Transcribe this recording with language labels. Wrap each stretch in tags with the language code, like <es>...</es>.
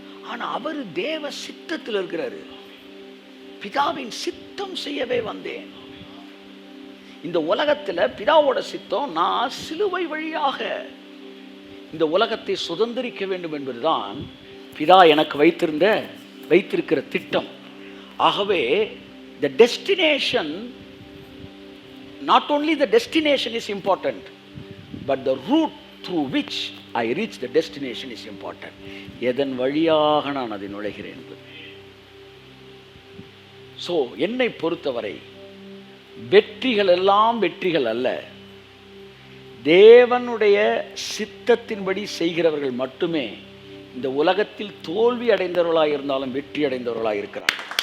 <ta>ஆனால் அவர் தேவ சித்தத்தில் இருக்கிறாரு. பிதாவின் சித்தம் செய்யவே வந்தேன். இந்த உலகத்தில் பிதாவோட சித்தம் நான் சிலுவை வழியாக இந்த உலகத்தை சுதந்திரிக்க வேண்டும் என்பதுதான் பிதா எனக்கு வைத்திருக்கிற திட்டம்.</ta> <en>ஆகவே the destination, not only the destination is important, but the route through which I reach the destination is important.</en> <ta>எதன் வழியாக நான் அதை நுழைகிறேன் என்பது. ஸோ என்னை பொறுத்தவரை வெற்றிகள் எல்லாம் வெற்றிகள் அல்ல. தேவனுடைய சித்தத்தின்படி செய்கிறவர்கள் மட்டுமே இந்த உலகத்தில் தோல்வி அடைந்தவர்களாக இருந்தாலும் வெற்றி அடைந்தவர்களாக இருக்கிறார்கள்.</ta>